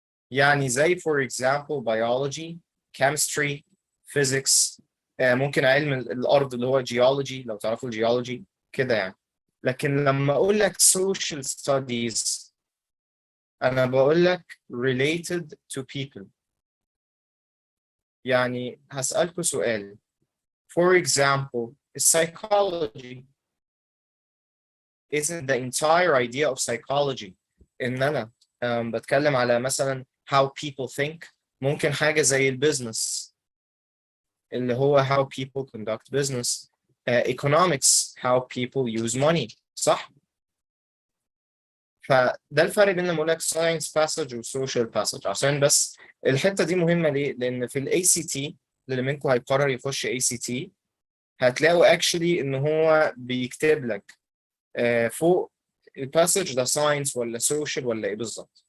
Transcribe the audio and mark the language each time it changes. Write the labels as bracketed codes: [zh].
[ar] يعني زي for example biology, chemistry, physics، ممكن علم الارض اللي هو geology لو تعرفوا الجيولوجي كده يعني. لكن لما اقول لك social studies انا بقول لك related to people. [en] يعني هسألكوا سؤال، for example psychology isn't the entire idea of psychology ان انا بتكلم على مثلا how people think. [ar] ممكن حاجة زي البيزنس اللي هو how people conduct business، economics how people use money، صح؟ فده الفرق بين لما اقول لك science passage و social passage. عشان بس الحتة دي مهمة ليه؟ لأن في ال ACT اللي منكم هيقرر يخش ACT هتلاقوا actually إن هو بيكتب لك فوق الباسج ده science ولا social ولا إيه بالظبط.